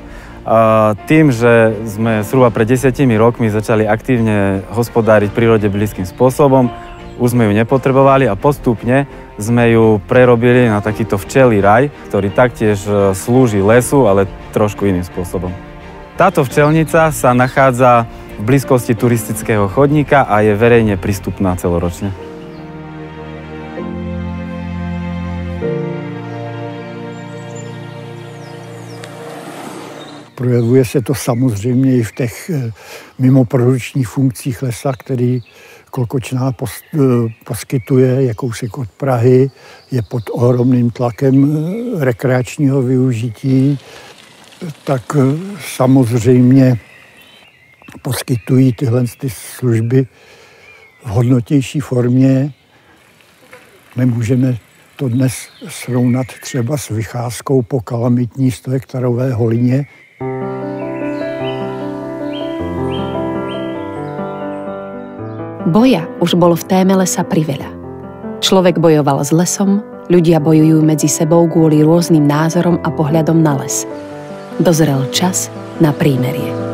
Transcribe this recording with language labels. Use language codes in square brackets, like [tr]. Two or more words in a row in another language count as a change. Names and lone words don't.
[sk] Tým, že sme zhruba pred 10 rokmi začali aktívne hospodáriť prírode blízkym spôsobom, už sme ju nepotrebovali a postupne sme ju prerobili na takýto včelí raj, ktorý taktiež slúži lesu, ale trošku iným spôsobom. Táto včelnica sa nachádza v blízkosti turistického chodníka a je verejne prístupná celoročne. [cs] Projevuje se to samozřejmě i v těch mimoprodukčních funkcích lesa, který Klokočná poskytuje, jak kousek od Prahy, je pod ohromným tlakem rekreačního využití, tak samozřejmě poskytují tyhle služby v hodnotější formě. Nemůžeme to dnes srovnat třeba s vycházkou po kalamitní 100-hektarové holině. [sk] Boja už bolo v téme lesa priveľa. Človek bojoval s lesom, ľudia bojujú medzi sebou kvôli rôznym názorom a pohľadom na les. Dozrel čas na prímerie.